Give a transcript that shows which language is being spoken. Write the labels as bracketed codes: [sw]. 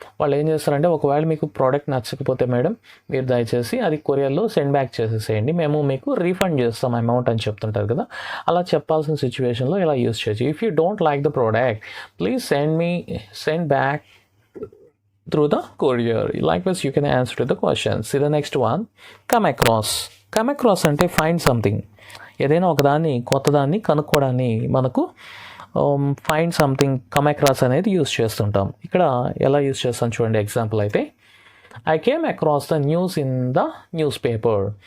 [te] వాళ్ళు ఏం చేస్తారంటే, ఒకవేళ మీకు ప్రోడక్ట్ నచ్చకపోతే మేడం మీరు దయచేసి అది కొరియర్లో సెండ్ బ్యాక్ చేసేసేయండి, మేము మీకు రీఫండ్ చేస్తాం అమౌంట్ అని చెప్తుంటారు కదా. అలా చెప్పాల్సిన సిచ్యువేషన్లో ఇలా యూస్ చేయొచ్చు. [en] If you don't like the product please send back through the courier. Likewise you can answer to the question. See the next one, come across అంటే find something. [te] ఏదైనా ఒకదాన్ని కొత్తదాన్ని కనుక్కోవడాన్ని మనకు ఫైండ్ సంథింగ్ కమ్ అక్రాస్ అనేది use చేస్తుంటాం. ఇక్కడ ఎలా use చేస్తాం చూడండి. ఎగ్జాంపుల్ అయితే, [en] I came across the news in the newspaper.